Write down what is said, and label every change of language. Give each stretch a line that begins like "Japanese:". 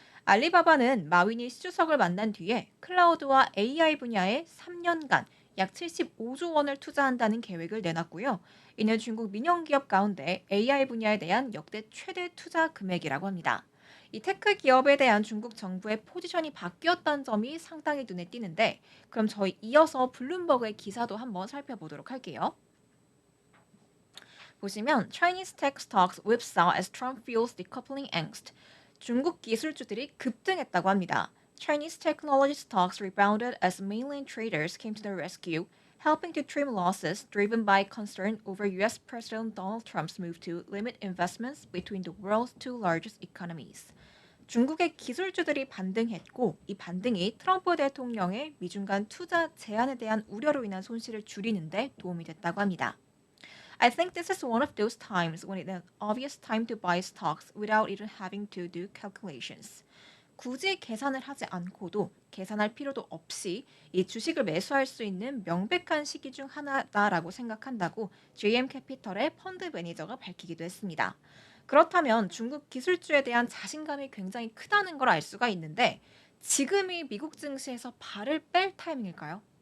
Korean: 알리바바는 마윈이 시 주석을 만난 뒤에 클라우드와 AI 분야에 3년간 약 75조 원을 투자한다는 계획을 내놨고요. 이는 중국 민영 기업 가운데 AI 분야에 대한 역대 최대 투자 금액이라고 합니다. 이 테크 기업에 대한 중국 정부의 포지션이 바뀌었다는 점이 상당히 눈에 띄는데 그럼 저희 이어서 블룸버그의 기사도 한번 살펴보도록 할게요. 보시면
English: Chinese tech stocks whipsaw as Trump fuels decoupling angst.
Korean: 중국 기술주들이 급등했다고 합니다.
English: Chinese technology stocks rebounded as mainland traders came to their rescue, helping to trim losses driven by concern over US President Donald Trump's move to limit investments between the world's two largest economies.
Korean: 중국의 기술주들이 반등했고 이 반등이 트럼프 대통령의 미중 간 투자 제한에 대한 우려로 인한 손실을 줄이는데 도움이 됐다고 합니다.
English: I think this is one of those times when it's an obvious time to buy stocks without even having to do calculations.
Korean: 굳이 계산을 하지 않고도 계산할 필요도 없이 이 주식을 매수할 수 있는 명백한 시기 중 하나다라고 생각한다고 JM 캐피털의 펀드 매니저가 밝히기도 했습니다. 그렇다면 중국 기술주에 대한 자신감이 굉장히 크다는 걸 알 수가 있는데 지금이 미국 증시에서 발을 뺄 타이밍일까요?